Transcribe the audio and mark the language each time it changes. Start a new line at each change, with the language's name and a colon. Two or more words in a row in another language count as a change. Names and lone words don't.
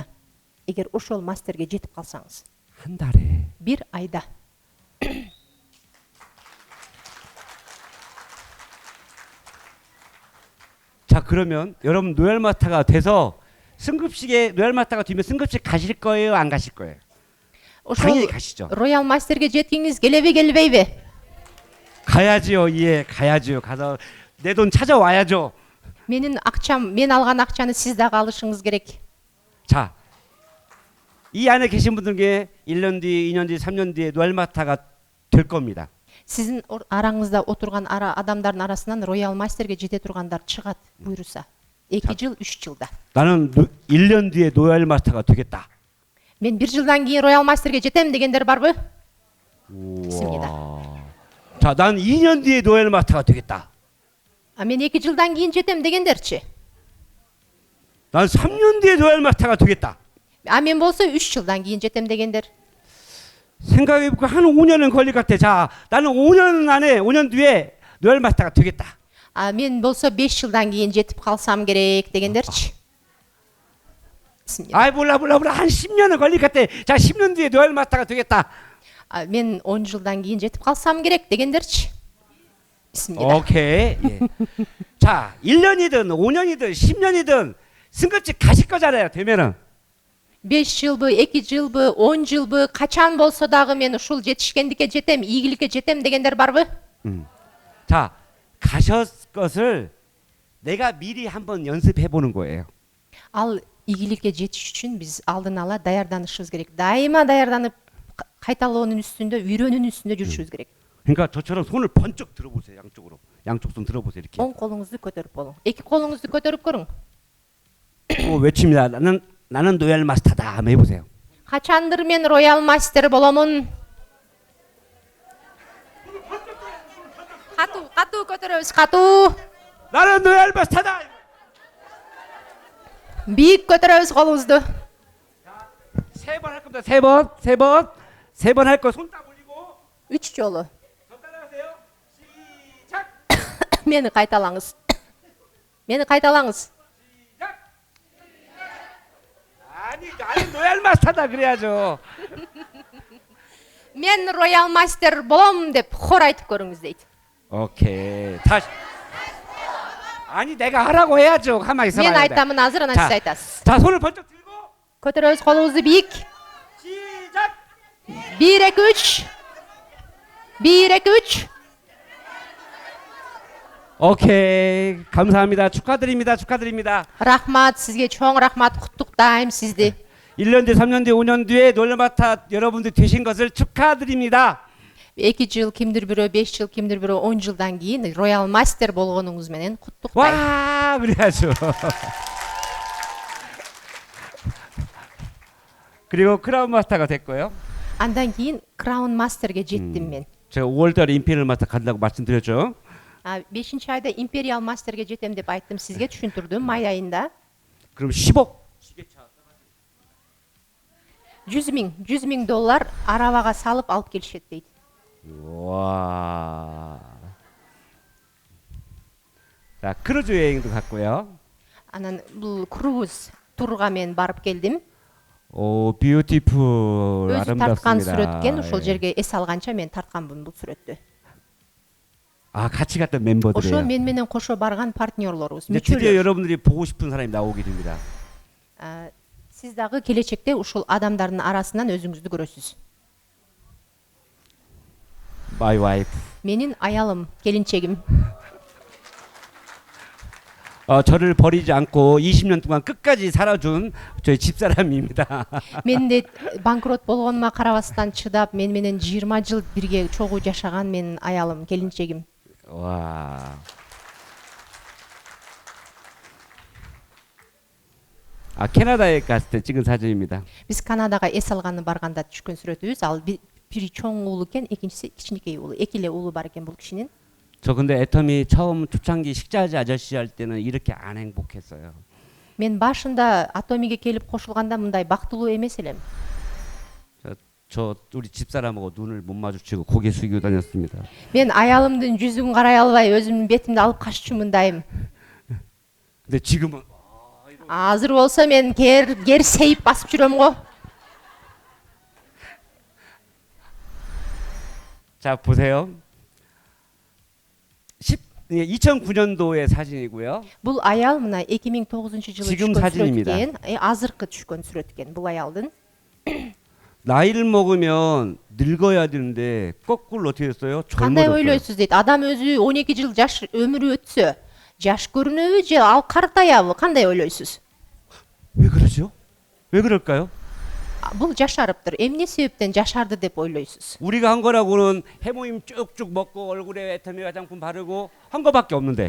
Kyrgyz: Эгер ошол мастерге жетип калсаңыз.
Korean: 한 달에.
Kyrgyz: Бир айда.
Korean: 자, 그러면 여러분 노엘 마스터가 돼서 승급식에 노엘 마스터가 되면 승급식 가실 거예요, 안 가실 거예요? 당연히 가시죠.
Kyrgyz: 로얄 마스터게 жеткиңиз келеби келбейби?
Korean: 가야지요. 예, 가야지요. 가서 내 돈 찾아와야죠.
Kyrgyz: Менин акчам, мен алган акчаны сиз дагы алышыңыз керек.
Korean: 자, 이 안에 계신 분들께 1년 뒤, 2년 뒤, 3년 뒤에 노엘 마스터가 될 겁니다.
Kyrgyz: Сиздин араңызда отурган адамдардын арасынан роял мастерге жете тургандар чыгат буйруса. 2 жыл, 3 жылда.
Korean: 나는 1년 뒤에 노엘 마스터가 되겠다.
Kyrgyz: Мен 1 жылдан кийин роял мастерге жетем дегендер барбы?
Korean: 우와. 자, 난 2년 뒤에 노엘 마스터가 되겠다.
Kyrgyz: Мен 2 жылдан кийин жетем дегендерчи?
Korean: 난 3년 뒤에 노엘 마스터가 되겠다.
Kyrgyz: Мен болсо 3 жылдан кийин жетем дегендер.
Korean: 생각해보니까 한 5년은 걸릴 것 같아. 자, 나는 5년 안에 5년 뒤에 노엘 마스터가 되겠다.
Kyrgyz: Мен болсо 5 жылдан кийин жетип калсам керек дегендерчи?
Korean: 아이 몰라 한 10년은 걸릴 것 같아. 자, 10년 뒤에 노엘 마스터가 되겠다.
Kyrgyz: Мен 10 жылдан кийин жетип калсам керек дегендерчи?
Korean: 오케이. 예. 자, 1년이든 5년이든 10년이든 승급식 가실 거잖아요. 되면은
Kyrgyz: 5 жылбы, 2 жылбы, 10 жылбы, качан болсо дагы мен ушул жетишкендикке жетем, ийгиликке жетем дегендер барбы?
Korean: 자, 가셨 것을 내가 미리 한번 연습해 보는 거예요.
Kyrgyz: Ал ийгиликке жетиш үчүн биз алдын ала даярданышыбыз керек. Дайыма даярданып, кайталоонун үстүндө, үйрөнүүнүн үстүндө жүрүшүбүз керек.
Korean: 그러니까 저처럼 손을 번쩍 들어보세요. 양쪽으로. 양쪽 손 들어보세요. 이렇게.
Kyrgyz: оң колуңузду көтөрүп болуң. 2 колуңузду көтөрүп көрүң.
Korean: 외칩니다. 나는 노엘 마스터다. 한번 해보세요.
Kyrgyz: Качандыр мен роял мастер боломун. Катуу көтөрөбүз, катуу.
Korean: 나는 노엘 마스터다.
Kyrgyz: Бийик көтөрөбүз колубузду.
Korean: 세 번 할 겁니다. 세 번 할 거 손 딱 올리고
Kyrgyz: 3 жолу.
Korean: 더 따라하세요. 시작.
Kyrgyz: Мени кайталаңыз. Мени кайталаңыз.
Korean: 시작. 아니, 나는 노엘 마스터다 그래야죠.
Kyrgyz: Мен роял мастер болом деп хор айтып көрүңүз дейт.
Korean: 오케이. 다시. 아니, 내가 하라고 해야죠. 가만히 있어 봐요.
Kyrgyz: Мен айтамын азыр, анан сиз айтасыз.
Korean: 자, 손을 번쩍 들고
Kyrgyz: Көтөрөбүз колубузду бийик.
Korean: 시작. 1 2 3. 1 2 3. 오케이. 감사합니다. 축하드립니다.
Kyrgyz: Рахмат, сизге чоң рахмат, куттуктайм сизди.
Korean: 1년 뒤, 3년 뒤, 5년 뒤에 노엘마타 여러분들 되신 것을 축하드립니다.
Kyrgyz: 2 жыл, кимдир бирөө 5 жыл, кимдир бирөө 10 жылдан кийин роял мастер болгонуңуз менен куттуктайм.
Korean: 와, 그래야죠. 그리고 크라운 마스터가 됐고요.
Kyrgyz: Андан кийин краун мастерге жеттим мен.
Korean: 제가 5월달에 임페리얼 마스터 간다고 말씀드렸죠.
Kyrgyz: 5 айда империал мастерге жетем деп айттым сизге, түшүндүрдүм май айында.
Korean: 그럼 10억
Kyrgyz: 100 миң доллар арабага салып алып келишет дейт.
Korean: 와. 자, 크루즈 여행도 갔고요.
Kyrgyz: Анан бул круиз турга мен барып келдим.
Korean: 오, 뷰티풀
Kyrgyz: Өзү тарткан
Korean: 아름답습니다.
Kyrgyz: сүрөт экен, ошол
Korean: 예.
Kyrgyz: жерге эс алганча мен тартканмын бул сүрөттү.
Korean: 아, 같이 갔던
Kyrgyz: Ошо
Korean: 멤버들이에요.
Kyrgyz: мен менен кошо барган партнерлорубуз,
Korean: 이제 드디어
Kyrgyz: мүчөлөр.
Korean: 여러분들이 보고 싶은 사람이 나오게 됩니다.
Kyrgyz: Сиз дагы келечекте ушул адамдардын арасынан өзүңүздү көрөсүз.
English: My wife.
Kyrgyz: Менин аялым, келинчегим.
Korean: 저를 버리지 않고 20년 동안 끝까지 살아준 저희 집사람입니다.
Kyrgyz: Мен де банкрот болгонума карабастан чыдап, мен менен 20 жыл бирге чогуу жашаган менин аялым, келинчегим.
Korean: 와. 캐나다에 갔을 때 찍은 사진입니다.
Kyrgyz: Биз Канадага эс алганы барганда түшкөн сүрөтүбүз. Ал бири чоң уулу экен, экинчиси кичинекей уулу. Эки эле уулу бар экен бул кишинин.
Korean: 저 근데 애터미 처음 초창기 식자재 아저씨 할 때는 이렇게 안 행복했어요.
Kyrgyz: Мен башында Атомиге келип кошулганда мындай бактылуу эмес элем.
Korean: 저 우리 집사람하고 눈을 못 마주치고 고개 숙이고 다녔습니다.
Kyrgyz: Мен аялымдын жүзүн карай албай өзүмдүн бетимди алып каччумундайм.
Korean: 근데 지금은
Kyrgyz: Азыр болсо мен кер сейип басып жүрөм го.
Korean: 자 보세요. 2009년도의 사진이고요.
Kyrgyz: Бул аял мына 2009 жылы
Korean: 지금
Kyrgyz: түшкөн сүрөт
Korean: 사진입니다.
Kyrgyz: экен. Азыркы түшкөн сүрөт экен бул аялдын.
Korean: 나이를 먹으면 늙어야 되는데 거꾸로 어떻게 됐어요?
Kyrgyz: Кандай
Korean: 젊어졌어요.
Kyrgyz: ойлойсуз дейт. Адам өзү 12 жыл жаш өмүрү өтсө, жаш көрүнөбү же ал картаябы? Кандай ойлойсуз?
Korean: 왜 그러죠? 왜 그럴까요?
Kyrgyz: Бул жашарыптыр. Эмне себептен жашарды деп ойлойсуз?
Korean: 우리가 한 거라고는 해모임 쭉쭉 먹고 얼굴에 애터미 화장품 바르고 한 거밖에 없는데